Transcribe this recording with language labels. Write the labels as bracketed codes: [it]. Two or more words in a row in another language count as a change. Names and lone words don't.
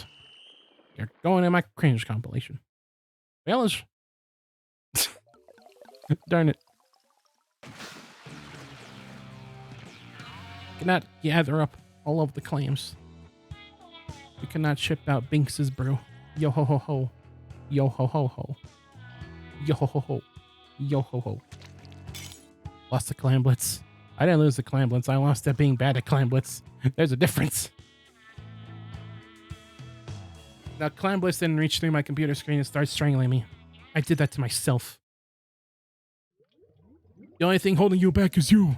[en] You're going in my cringe compilation. Fellas! Darn it. Cannot gather up all of the clams. We cannot ship out Binks's brew. Yo ho ho ho. Yo ho ho ho. Yo ho ho ho. Yo ho ho. Lost the clam blitz. I didn't lose the clam blitz. I lost at being bad at clam blitz. There's a difference. Now clam blitz didn't reach through my computer screen and start strangling me. I did that to myself. The only thing holding you back is you.